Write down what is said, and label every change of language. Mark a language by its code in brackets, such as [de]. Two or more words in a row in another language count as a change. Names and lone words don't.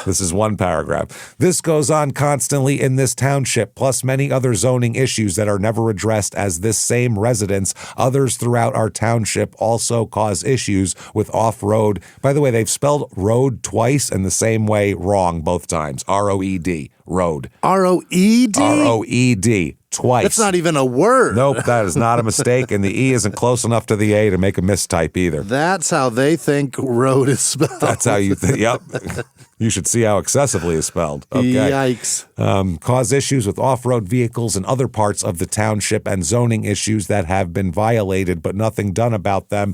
[en] This is one paragraph. This goes on constantly in this township, plus many other zoning issues that are never addressed as this same residence. Others throughout our township also cause issues with off-road. By the way, they've spelled road twice in the same way wrong both times. R-O-E-D. Road. R-O-E-D? R-O-E-D. Twice. That's not even a word. Nope, that is not a mistake, and the E isn't close enough to the A to make a mistype either. That's how they think road is spelled. That's how you think. Yep. You should see how excessively is spelled. Okay. Yikes. Cause issues with off-road vehicles and other parts of the township and zoning issues that have been violated, but nothing done about them.